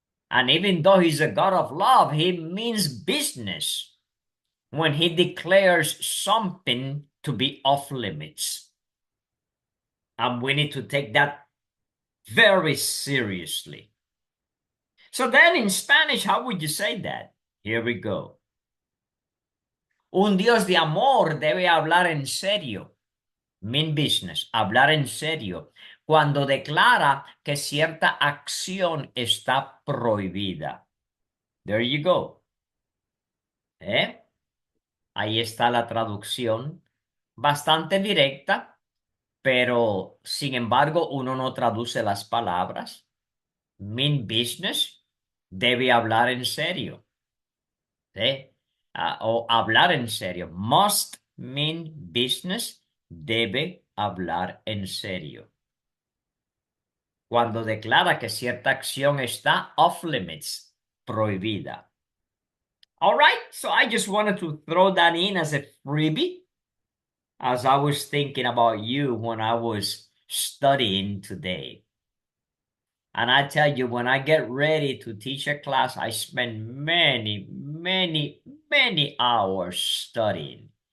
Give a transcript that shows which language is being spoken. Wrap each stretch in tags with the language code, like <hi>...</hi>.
<en>And even though he's a God of love, he means business when he declares something to be off limits. And we need to take that very seriously. So then in Spanish, how would you say that? Here we go.</en> <es>Un Dios de amor debe hablar en serio.</es> <en>Mean business,</en> <es>hablar en serio, cuando declara que cierta acción está prohibida.</es> <en>There you go.</en> <es>Ahí está la traducción, bastante directa, pero sin embargo uno no traduce las palabras.</es> <en>Mean business,</en> <es>debe hablar en serio. O hablar en serio.</es> <en>Must mean business,</en> <es>debe hablar en serio. Cuando declara que cierta acción está</es> <en>off limits,</en> <es>prohibida.</es> <en>All right, so I just wanted to throw that in as a freebie, as I was thinking about you when I was studying today. And I tell you, when I get ready to teach a class, I spend many, many, many hours studying.</en>